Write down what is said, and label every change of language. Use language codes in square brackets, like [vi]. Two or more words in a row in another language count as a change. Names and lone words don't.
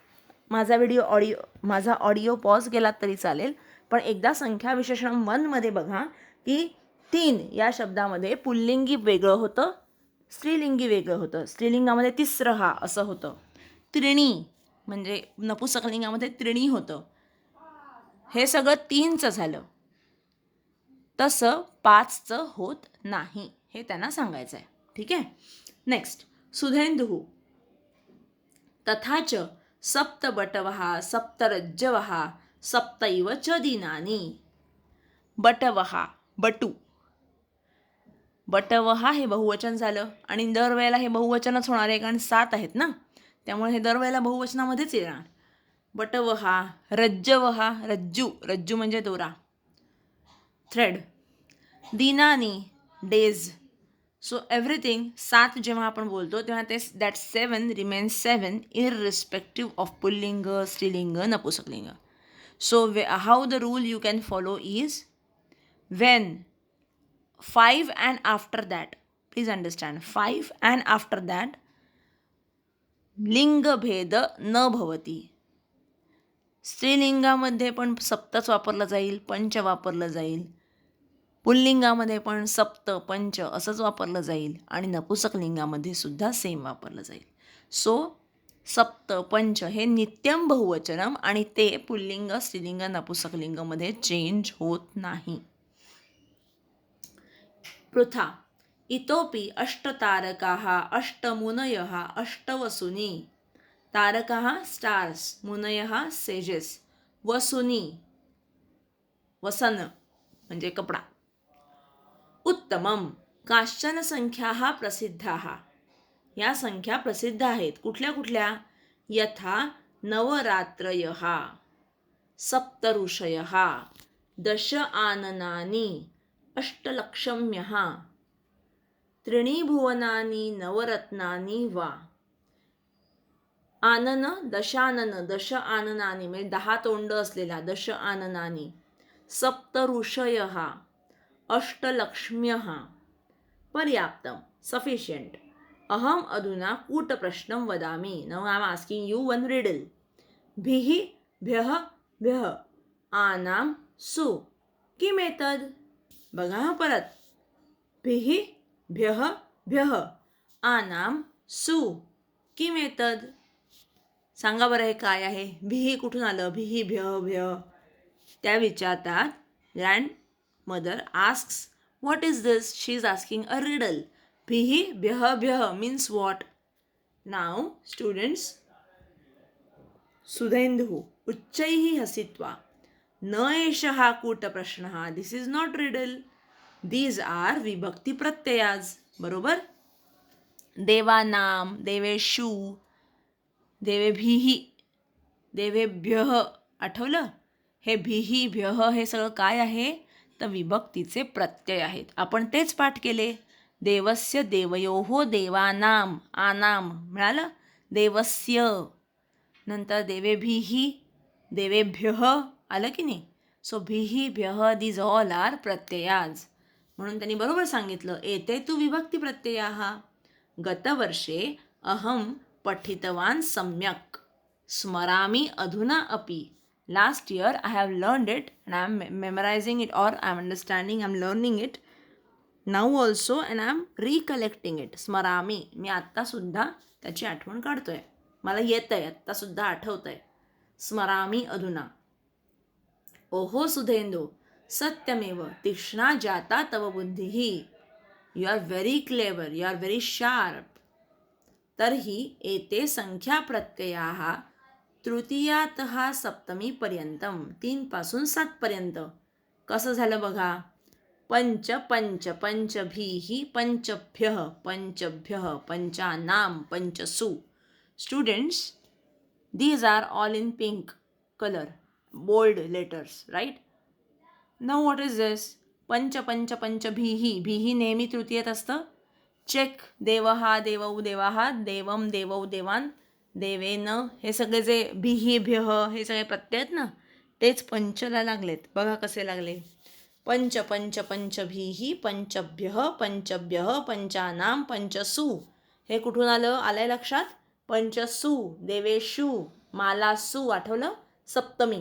[mr] माझा ऑडिओ पॉज केलात तरी चालेल, पण एकदा संख्या विशेषण 1मध्ये बघा की 3 या शब्दामध्ये पुल्लिंगी वेगळं होतं, स्त्रीलिंगी वेगळं होतं. स्त्रीलिंगामध्ये तिस्रहा असं होतं. त्रिणी म्हणजे नपुसकलिंगामध्ये त्रिणी होतं. हे सगळं 3चं झालं, तसं 5चं होत नाही, हे त्यांना सांगायचं आहे. ठीक आहे. नेक्स्ट, [sa] सुधेंदुः तथाच सप्त बटवहा सप्त रज्जवहा सप्तैव च दिनानी. बटवहा, बटू. [mr] बटवहा हे बहुवचन झालं आणि दरवेळेला हे बहुवचनच होणार आहे, कारण 7 आहेत ना, त्यामुळे हे दरवेळेला बहुवचनामध्येच येणार. बटवहा, रज्जवहा, रज्जू म्हणजे दोरा, थ्रेड. [sa] दिनानी, डेज. [en] so everything 7 [mr] जेव्हा आपण बोलतो तेव्हा ते [en] that 7 remains 7 irrespective of पुल्लिंग, स्त्रीलिंग, नपुसकलिंग. so how the rule you can follow is when 5 and after that, please understand, 5 and after that [sa] लिंग भेद न भवती. [mr] स्त्रीलिंगामध्ये पण सप्तच वापरलं जाईल, पंच वापरलं जाईल, पुल्लिंगामध्ये पण सप्त पंच असंच वापरलं जाईल आणि नपुसकलिंगामध्ये सुद्धा सेम वापरलं जाईल. सो सप्त पंच हे [sa] नित्यम बहुवचनम [mr] आणि ते पुल्लिंग, स्त्रीलिंग, नपुसकलिंगमध्ये चेंज होत नाही. [sa] पृथा इतोपि अष्टतारकाः अष्टमुनयः अष्टवसुनी. तारकाः स्टार्स, मुनयः सेजेस, वसुनी वसन [mr] म्हणजे कपडा. [sa] उत्तमम काश्चन संख्याः प्रसिद्धाः. [mr] या संख्या प्रसिद्ध आहेत. कुठल्या कुठल्या? [sa] यथा नवरात्रयः, सप्त ऋषयः, दश आननानि, अष्टलक्ष्म्यः, त्रीणि भुवनानि नवरत्नानि वा. [mr] आनन, दशानन, [sa] दश आननानि [mr] म्हणजे 10 तोंड असलेला [sa] दश आननानि. सप्त ऋषयः, अष्टलक्ष्म्यः. पर्याप्तम, सफिशियंट. अहम अधुना कूटप्रश्नं वदामि. [en] now I am asking you one riddle. [sa] भिः भ्यः भ्यः आनाम सु किमेतद. [mr] बघा परत. [sa] भिः भ्यः भ्यः आनाम सु किमेतद. [mr] सांगा बरं हे काय आहे. भिः कुठून आलं. [sa] भिः भ्यः भ्यः. [mr] त्या विचारतात. [en] grand mother asks what is this. She is asking a riddle. Bhihi bhyah bhyah means what? Now students, [sa] सुधेन्दुः उच्चैः हसित्वा न एषः कूटप्रश्नः. [en] This is not riddle. These are [sa] विभक्ति प्रत्ययाः. [en] बरोबर. [sa] देवानाम, देवेषु, देवेभिः, देवेभ्यः. [mr] आठवलं. हे भिः भ्यः हे सगळं काय आहे तर विभक्तीचे प्रत्यय आहेत. आपण तेच पाठ केले. [sa] देवस्य, देवयोः, देवानाम, आनाम मिळालं. [mr] देवस्य नंतर देवेभिः, देवेभ्यः आलं की नाही. [en] सो [sa] भिः भ्यः [en] these all are pratyayas. [mr] म्हणून त्यांनी बरोबर सांगितलं. [sa] एते तु विभक्ती प्रत्ययाः. गतवर्षे अहम पठितवान् सम्यक् स्मरामि अधुना अपि. [en] Last year I have learned it and I am memorizing it, or I am understanding, I am learning it now also and I am recollecting it. [mr] स्मरामी, मी आत्तासुद्धा त्याची आठवण काढतोय. मला येतं आहे, आत्तासुद्धा आठवतं आहे. [sa] स्मरामी अधुना. ओहो सुधेंदू सत्यमेव तीक्ष्णा जाता तव बुद्धिः. [en] you are very clever, you are very sharp. [sa] तर्हि एते संख्या प्रत्ययाः तृतीयातः सप्तमीपर्यंतम. [mr] 3 पासून 7 पर्यंत. कसं झालं बघा. [sa] पंच पंच पंचभिः पंचभ्यः पंचभ्यः पंचानाम पंचसु. [en] students, these are all in pink. color, bold letters, right? Now what is this? [sa] पंच पंच पंच भीही. [mr] भीही नेहमी तृतीयेत असतं. [sa] चेक देवहा देवौ देवाहा देवम देवौ देवान देवेन. [mr] हे सगळे जे भीही भ्यह हे सगळे प्रत्यय आहेत ना, तेच पंचला लागलेत. बघा कसे लागले. [sa] पंच पंच पंच भीही पंचभ्यः पंचभ्यः पंचानाम पंचसु. [mr] हे कुठून आलं? आलंय लक्षात? [sa] पंचसु देवेशु मालासु. [mr] आठवलं? सप्तमी.